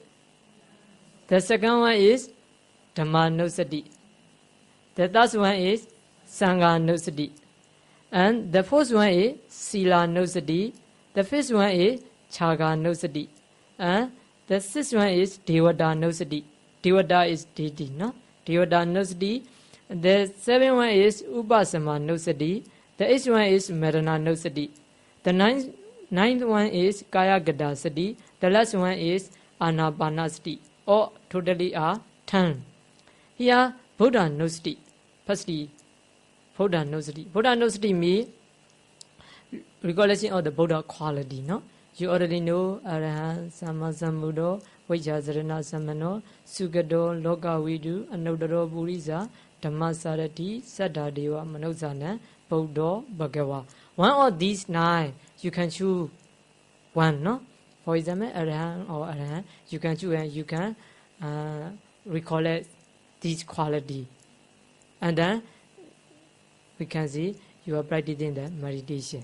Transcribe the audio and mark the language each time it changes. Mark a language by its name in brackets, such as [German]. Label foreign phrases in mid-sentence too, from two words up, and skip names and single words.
[English] The second one is Dhamma nusati. The third one is Sangha nusati. And the fourth one is Sila nusati. The fifth one is Chaga nusati. And the sixth one is Devata nusati. Devata is deity, no? Devata nusati. The seventh one is Upasama nusati. The eighth one is Marana nusati. The ninth one is Kaya Gata sati. The last one is Anapanasati. All totally are 10. Here, Buddha nusati. Firstly, Buddha nusati. Buddha nusati means recollection of the Buddha quality, no? You already know [Pali] Arahant, Sammasambuddho, Vajjasarana Samano, Sugado, Lokavidu, Anodaro Purisa, Dhammasarati, Saddhadeva, Manusana, Buddha, Bhagava. [English] One of these 9, you can choose one, no? For example, Arahant or Arahant, you can choose and you can recollect this quality. And then we can see you are practicing the meditation.